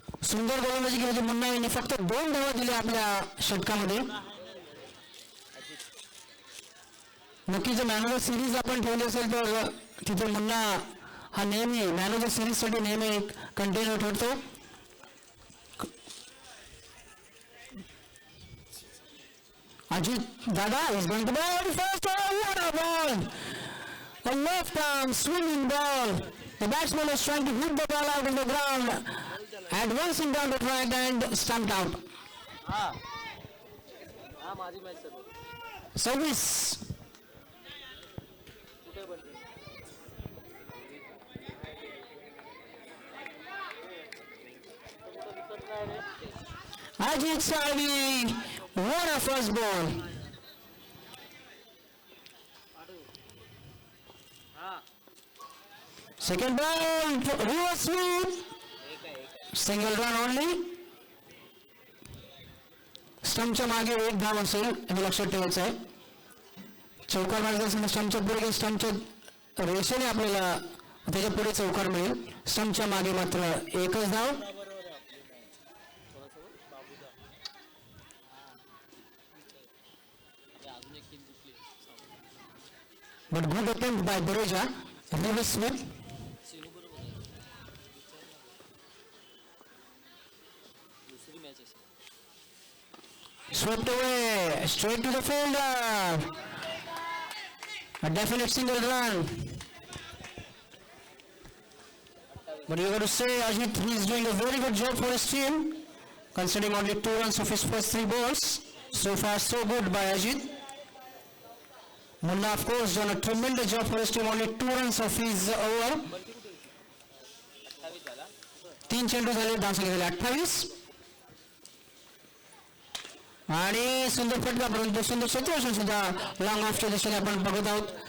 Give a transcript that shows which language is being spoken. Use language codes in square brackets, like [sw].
[mr] सुंदर गोलंदाजी केली मुन्ना यांनी. फक्त 2 धावा दिल्या आपल्या षटकामध्ये. नक्कीच मॅन ऑफ द सिरीज आपण ठेवली असेल तर तिथे मुन्ना हा नेहमी मॅन ऑफ द सिरीज साठी नेहमी कंटेनर ठरतो. [en] Ajit Dada is going to ball first. Oh, what a ball! A left arm swinging ball. The batsman is trying to hit the ball out of the ground, advancing down the track and stumped out. [mr] हा माझी match sir. [en] Service. [mr] कुठे बसली? दिसत नाही रे. [en] Ajit Salvi, what a first ball. Second ball, reverse sweep. Single run only. [mr] स्टंपच्या मागे 1 धाव असेल हे लक्षात ठेवायचं आहे. चौकार मारायचा असेल स्टंपच्या पुढे स्टंपच्या रेषेने आपल्याला त्याच्या पुढे चौकार मिळेल. स्टंपच्या मागे मात्र 1च धाव. [en] But good attempt by Bareja. Reverse sweep. Swept away, straight to the fielder. A definite single run. But you got to say, Ajit, he is doing a very good job for his team, considering only 2 runs of his first 3 balls. So far, so good by Ajit. Munna, of course, done a tremendous job for his team. Only 2 runs of his over. [mr] 3 चेंडू झाले, धावसंख्या झाली 28. आणि सुंदर फटका, परंतु सुंदर क्षेत्ररक्षण सुद्धा लॉंग ऑफच्या दिशेने आपण बघत आहोत.